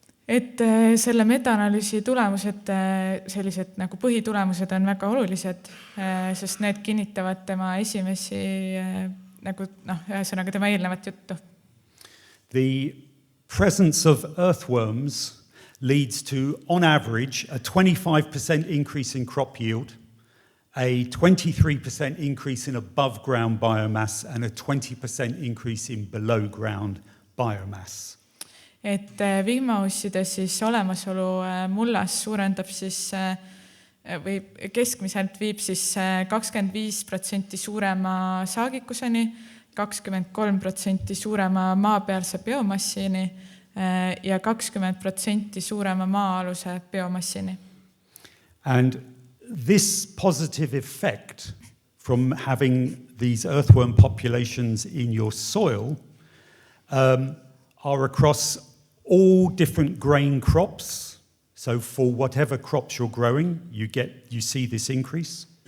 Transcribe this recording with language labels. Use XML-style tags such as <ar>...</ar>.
<et>Et selle meta-analüüsi tulemused, sellised nagu põhitulemused on väga olulised, sest need kinnitavad tema esimesi nagu ühesõnaga tema eelnevat juttu.</et> <en>The presence of earthworms leads to, on average, a 25% increase in crop yield, a 23% increase in above-ground biomass, and a 20% increase in below-ground biomass.</en> <et>Et vihmausside siis olemasolu mullas suurendab siis või keskmiselt viib siis 25% suurema saagikuseni, 23% suurema maapealse biomassini ja 20% suurema maa-aluse biomassini.</et> <en>And this positive effect from having these earthworm populations in your soil are across all different grain crops. So for whatever crops you're growing, you see this increase.</en>